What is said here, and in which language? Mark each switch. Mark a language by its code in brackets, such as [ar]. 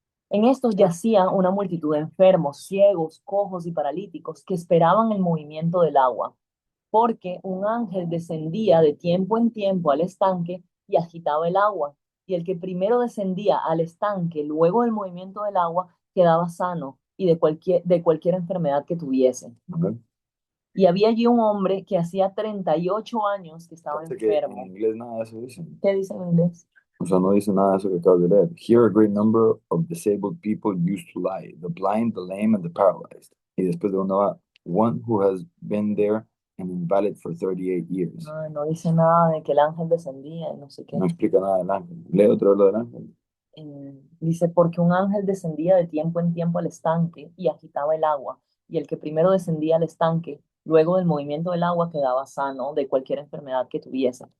[es] En estos yacía una multitud de enfermos, ciegos, cojos y paralíticos que esperaban el movimiento del agua, porque un ángel descendía de tiempo en tiempo al estanque y agitaba el agua, y el que primero descendía al estanque luego del movimiento del agua quedaba sano y de cualquier enfermedad que tuviese. Ajá. Y había allí un hombre que hacía 38 años que estaba Fíjate que en enfermo. inglés nada de eso dice. ¿Qué dice en inglés? O sea, no dice nada de eso que acabas de leer. [en] Here a great number of disabled people used to lie, the blind, the lame, and the paralyzed. [es] Y después de uno va, [en] one who has been there and invalid for 38 years. [es] No, no dice nada de que el ángel descendía y no sé qué. No explica nada del ángel. Lee otra vez lo del ángel. Dice, porque un ángel descendía de tiempo en tiempo al estanque y agitaba el agua, y el que primero descendía al estanque, luego del movimiento del agua quedaba sano de cualquier enfermedad que tuviese.